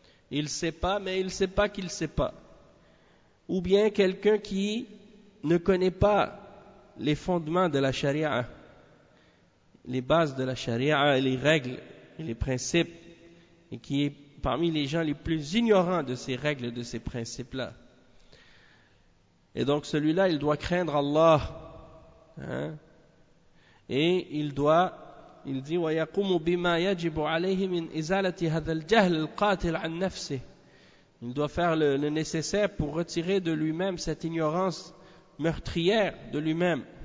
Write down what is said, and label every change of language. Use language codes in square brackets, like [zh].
[fr] Il ne sait pas, mais il ne sait pas qu'il ne sait pas. Ou bien quelqu'un qui ne connaît pas les fondements de la charia, les bases de la charia, les règles, les principes, et qui est parmi les gens les plus ignorants de ces règles, de ces principes-là. Et donc celui-là, il doit craindre Allah. Hein? Et il dit, [ar] وَيَقُمُ بِمَا يَجِبُ عَلَيْهِ مِنْ إِزَالَةِ هَذَا الْجَهْلِ الْقَاتِلِ عَنْ نَفْسِهِ. [fr] Il doit faire le nécessaire pour retirer de lui-même cette ignorance meurtrière de lui-même.